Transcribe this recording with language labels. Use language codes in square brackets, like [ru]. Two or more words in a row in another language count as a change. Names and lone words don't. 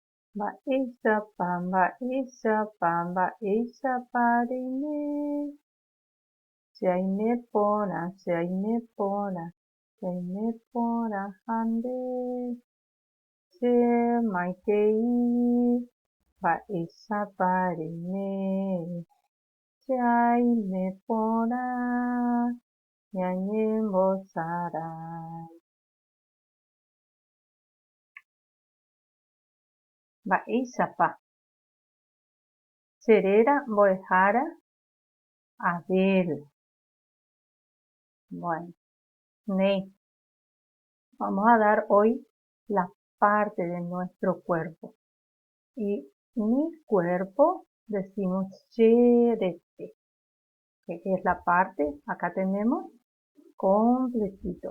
[gn] Mba'éichapa cheaime porã ha nde chemaitei mba'éichapa reime cheaime porã ñañembosarái. Mba'éichapa cheréra mbo'ehára Abel. [es] Bueno, vamos a dar hoy la parte de nuestro cuerpo. Y mi cuerpo decimos cherete, que es la parte, acá tenemos completito.